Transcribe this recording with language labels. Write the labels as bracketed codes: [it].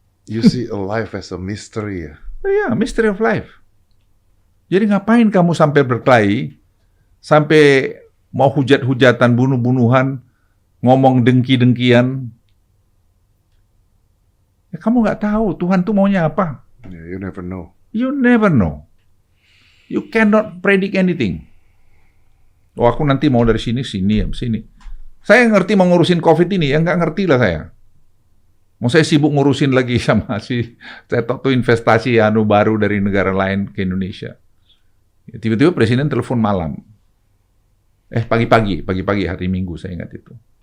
[en] You see a life as a mystery ya. [id] Iya, [en] mystery of life. [id] Jadi ngapain kamu sampai berkelahi, sampai mau hujat-hujatan, bunuh-bunuhan, ngomong dengki-dengkian? Ya, kamu nggak tahu Tuhan tuh maunya apa. [en] Yeah, you never know. You never know. You cannot predict anything. [id] Oh, aku nanti mau dari sini, sini. Saya ngerti mau ngurusin COVID ini, ya nggak ngerti lah saya. Mau saya sibuk ngurusin lagi sama saya tahu investasi baru dari negara lain ke Indonesia. Tiba-tiba presiden telepon malam. Pagi-pagi hari Minggu saya ingat itu.